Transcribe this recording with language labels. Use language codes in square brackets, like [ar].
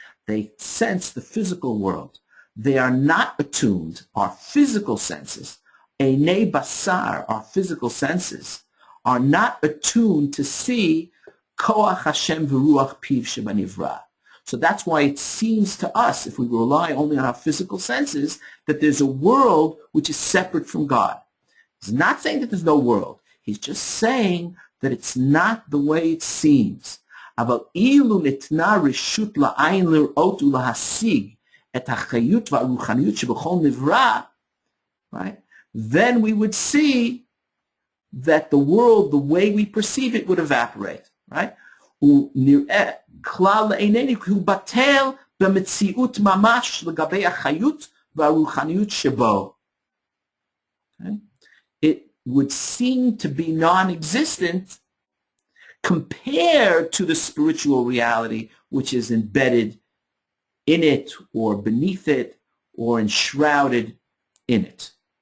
[en] They sense the physical world. They are not attuned, our physical senses, [he] Einei basar, [en] our physical senses, are not attuned to see [he] koach Hashem v'ruach piv shebanivra. [en] So that's why it seems to us, if we rely only on our physical senses, that there's a world which is separate from God. He's not saying that there's no world. He's just saying that it's not the way it seems. [he] אבל אילו ניתנה רשות לעין לראות ולהשיג את החיות והרוחניות שבכל נברא, right? [en] Then we would see that the world, the way we perceive it, would evaporate, right? [he] ונראה כלל לעינינו כי הוא בטל במציאות ממש לגבי החיות והרוחניות שבו. [en] Okay? It would seem to be non-existent compared to the spiritual reality which is embedded in it or beneath it or enshrouded in it.